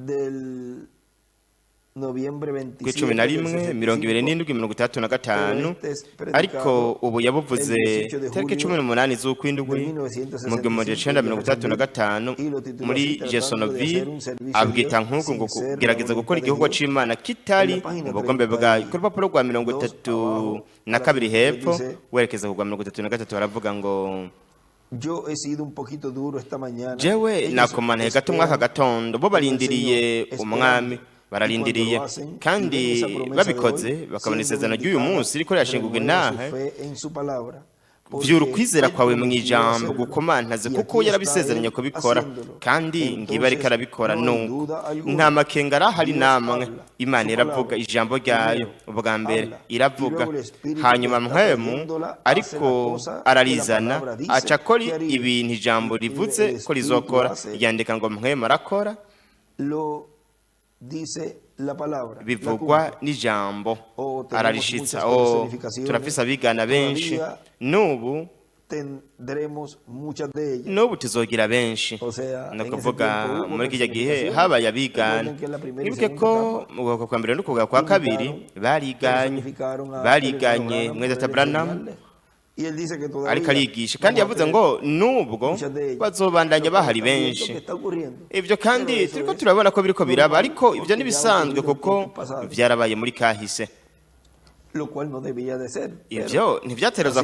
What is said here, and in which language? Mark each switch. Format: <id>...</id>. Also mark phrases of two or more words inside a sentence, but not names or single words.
<rn>kw'icumi na rimwe 27-35 ariko ubu yabuvuze tariki 18 z'ukwindwi mu 1935 muri Jeffersonville abwita nk'uko ngo kugerageza gukora igihugu c'Imana kitari mu bugombe bwayo ku rupapuro rwa 32 hepfo werekeza ku rwa 33 haravuga ngo</rn> <es>Yo he sido un poquito duro esta mañana.</es> <rn>Jewe nakomane gato mwaka gatondo bo barindiriye umwami bararindiriye kandi babikoze bakabona isezerano ry'uyu munsi riko yashingurwa intahe vy'urukwizera kwawe mu ijambo gukomantaze kuko yarabisezeranye kubikora kandi ngiba ariko arabikora nuko nta makenga arahari namwe Imana iravuga ijambo ryayo ubwa mbere iravuga hanyuma mpemu ariko ararizana aca akora ibintu ijambo rivuze ko rizokora yandika ngo mpemu arakora</rn> <es>dice la palabra</es> <rn>bivugwa n'ijambo ararishitsa turafise abigana benshi nubu n'ubu tuzogira benshi no kuvuga muri kijya gihe habaye abigana nibuke ko mu bwoko kwa mbere no kuvuga kwa kabiri bariganye mweza Branham ariko arigisha kandi yavuze ngo nubwo bazobandanya bahari benshi ibyo kandi turiko turabona ko biriko biraba ariko ibyo nibisanzwe kuko byarabaye muri kahise ibyo ntivyatereza</rn>